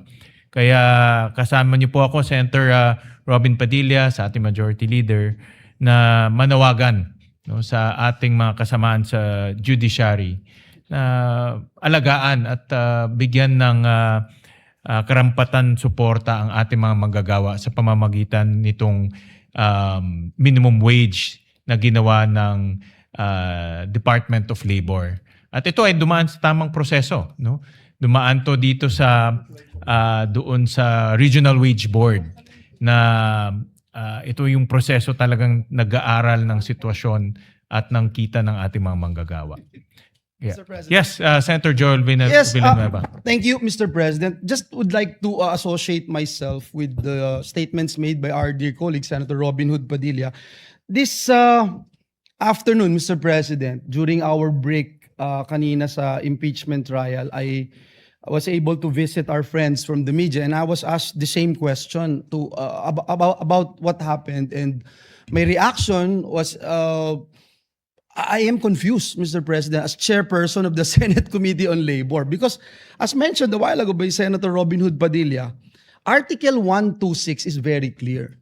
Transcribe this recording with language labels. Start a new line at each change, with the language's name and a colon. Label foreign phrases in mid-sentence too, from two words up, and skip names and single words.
Filipino: Kaya kasama niyo po ako, Senator Robin Padilla, sa ating Majority Leader, na manawagan sa ating mga kasamaan sa judiciary na alagaan at bigyan ng karampatan suporta ang ating mga manggagawa sa pamamagitan nitong
English: minimum wage
Filipino: na ginawa ng Department of Labor. At ito ay dumaan sa tamang proseso. No? Dumaan to dito sa doon sa Regional Wage Board na ito yung proseso talagang nag-aaral ng sitwasyon at ng kita ng ating mga manggagawa.
English: Yeah. Mr. President. Yes, Senator Joel Villanueva. Thank you, Mr. President. Just would like to associate myself with the statements made by our dear colleague, Senator Robin Hood Padilla. This afternoon, Mr. President, during our break
Filipino: kanina sa
English: impeachment trial, I was able to visit our friends from the media, and I was asked the same question to about what happened, and my reaction was I am confused, Mr. President, as chairperson of the Senate Committee on Labor, because as mentioned a while ago by Senator Robin Hood Padilla, Article 126 is very clear.